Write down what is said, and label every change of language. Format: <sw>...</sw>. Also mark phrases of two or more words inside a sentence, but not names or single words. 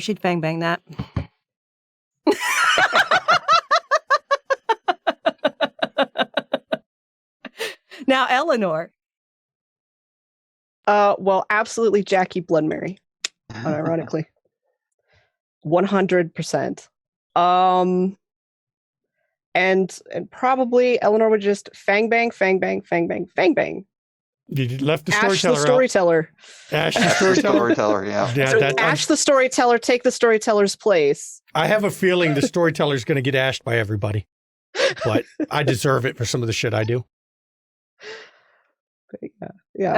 <en>She'd bang bang that. Now Eleanor. Well, absolutely Jackie Blood Mary. Unironically. 100%. And probably Eleanor would just fang bang, fang bang, fang bang, fang bang. You left the Ash storyteller the storyteller. out. Ash the The storyteller. storyteller, yeah. Yeah, So that, Ash the storyteller, take the storyteller's place. I have a feeling the storyteller's going to get ashed by everybody, but I deserve it for some of the shit I do. But yeah.</en>